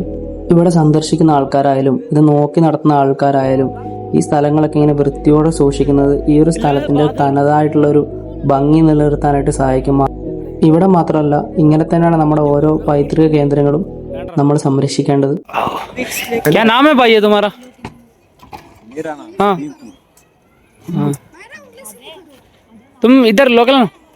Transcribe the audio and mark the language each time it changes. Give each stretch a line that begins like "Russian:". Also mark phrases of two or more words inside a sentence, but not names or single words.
Malayalam: ഇവിടെ സന്ദർശിക്കുന്ന ആൾക്കാരായാലും ഇത് നോക്കി നടത്തുന്ന ആൾക്കാരായാലും ഈ സ്ഥലങ്ങളൊക്കെ ഇങ്ങനെ വൃത്തിയോടെ സൂക്ഷിക്കുന്നത് ഈ ഒരു സ്ഥലത്തിൻ്റെ തനതായിട്ടുള്ളൊരു ഭംഗി നിലനിർത്താനായിട്ട് സഹായിക്കും. ഇവിടെ മാത്രമല്ല, ഇങ്ങനെ തന്നെയാണ് നമ്മുടെ ഓരോ പൈതൃക കേന്ദ്രങ്ങളും നമ്മൾ സംരക്ഷിക്കേണ്ടത്.
Hindi: क्या नाम है भाई ये तुम्हारा? मेरा नाम हाँ टीपू। हाँ, तुम इधर लोकल ना?